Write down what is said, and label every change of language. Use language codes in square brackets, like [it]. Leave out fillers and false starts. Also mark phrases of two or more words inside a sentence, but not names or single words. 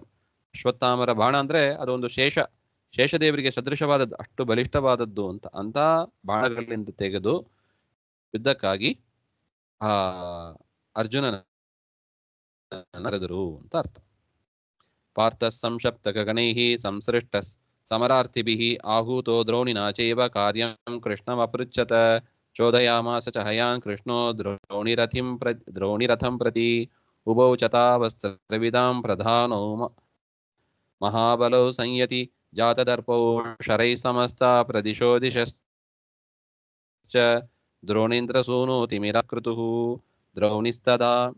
[kn] ಅಶ್ವತ್ಥಾಮರ ಬಾಣ ಅಂದ್ರೆ ಅದೊಂದು ಶೇಷದೇವರಿಗೆ ಸದೃಶವಾದದ್ದು, ಅಷ್ಟು ಬಲಿಷ್ಠವಾದದ್ದು ಅಂತ. ಅಂತ ಬಾಣಗಳಿಂದ ತೆಗೆದು ಯುದ್ಧಕ್ಕಾಗಿ ಆ ಅರ್ಜುನನ ಕರೆದರು ಅಂತ ಅರ್ಥ. [sa] ಪಾರ್ಥ ಸಂಶಪ್ತಕ ಗಣೈಃ ಸಂಸೃಷ್ಟ ಸಮರಾರ್ಥಿಭಿಃ ಆಹೂತೋ ದ್ರೋಣಿನಾ ಚೈವ ಕಾರ್ಯಂ ಕೃಷ್ಣಮಪೃಚ್ಛತ ಚೋದಯಾಮಾಸ ಚ ಹಯಾನ್ ಕೃಷ್ಣೋ ದ್ರೋಣಿರಥಂ ಪ್ರತಿ ಉಭೌ ಚತಾವಸ್ತ್ರವಿದಾಂ ಪ್ರಧಾನೋ ಮಹಾಬಲೌ ಸಂಯತಿ ಜಾತದರ್ಪೌ ಶರೈಃ ಸಮಸ್ತಾ ಪ್ರದಿಶೋ ದಿಶಶ್ಚ ದ್ರೋಣೇಂದ್ರಸೂನೋತಿಮಿರಾಕೃತುಃ ದ್ರೌಣಿಸ್ತದಾ